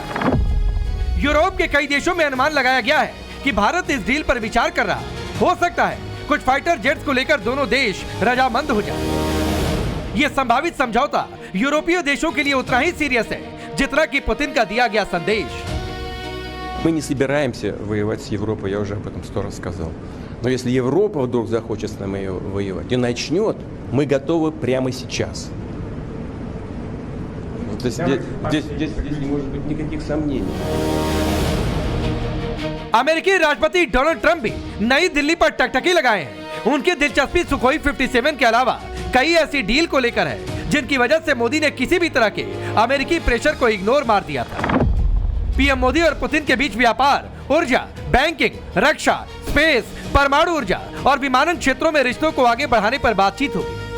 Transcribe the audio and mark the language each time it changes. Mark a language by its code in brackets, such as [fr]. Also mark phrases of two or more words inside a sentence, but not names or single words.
[hi] यूरोप के कई देशों में अनुमान लगाया गया है कि भारत इस डील पर विचार कर रहा। हो सकता है कुछ [en] fighter jets [hi] को लेकर दोनों देश रजामंद हो जाए। ये संभावित समझौता यूरोपीय देशों के लिए उतना ही सीरियस है जितना कि पुतिन का दिया गया संदेश। [ru] Мы не собираемся воевать с Европой, я уже об этом 100 раз сказал. Но если Европа вдруг захочет с нами воевать и начнет, мы готовы прямо сейчас. Здесь не может быть никаких сомнений. [hi] अमेरिकी राष्ट्रपति डोनाल्ड ट्रंप भी नई दिल्ली पर टकटकी लगाए हैं। उनकी दिलचस्पी सुखोई 57 के अलावा कई ऐसी डील को लेकर है जिनकी वजह से मोदी ने किसी भी तरह के अमेरिकी प्रेशर को इग्नोर मार दिया था। पीएम मोदी और पुतिन के बीच व्यापार, ऊर्जा, बैंकिंग, रक्षा, स्पेस, परमाणु ऊर्जा और विमानन क्षेत्रों में रिश्तों को आगे बढ़ाने पर बातचीत होगी।